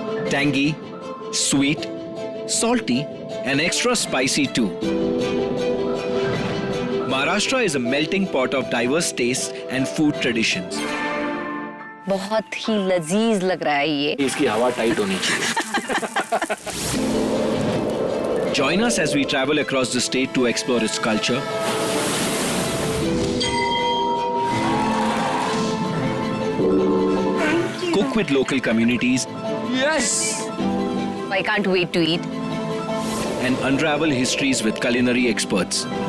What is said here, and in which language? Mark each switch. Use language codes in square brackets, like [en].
[en] Tangy, sweet, salty, and extra spicy too. Maharashtra is a melting pot of diverse tastes and food traditions. [hi] बहुत ही लजीज लग रहा है ये. इसकी हवा टाइट होनी चाहिए. [en] Join us as we travel across the state to explore its culture, cook with local communities, I can't wait to eat. and unravel histories with culinary experts.